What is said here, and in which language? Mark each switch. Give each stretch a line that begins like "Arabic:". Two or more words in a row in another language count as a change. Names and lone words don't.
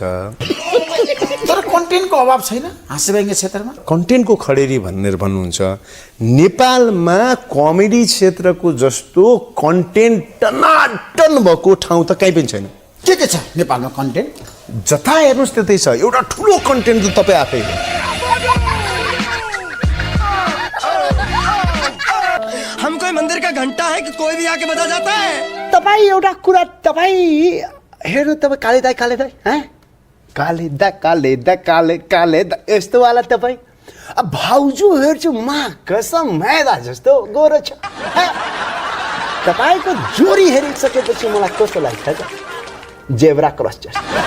Nepali: तर कन्टेन्टको अभाव छैन हाँस्यव्यङ्ग्य क्षेत्रमा कन्टेन्टको खडेरी भनेर भन्नुहुन्छ नेपालमा कमेडी क्षेत्रको जस्तो कन्टेन्ट टनाटन भएको ठाउँ त कहीँ पनि छैन के छ नेपालमा कन्टेन्ट जता हेर्नुहोस् त्यतै छ एउटा ठुलो कन्टेन्ट त तपाईँ आफै
Hindi: हम कोई मंदिर का घंटा है कि कोई भी आके बजा जाता है
Nepali: तपाईँ एउटा कुरा तपाईँ हेर्नु तपाईँ काले दाई काले दा यस्तो वाला तपाईँ अब भाउजू हेर्छु मा कसम मैदा जस्तो गोरो छ तपाईँको जोरी हेरिसकेपछि मलाई कस्तो लाग्छ त
English: zebra cross
Nepali: जस्तो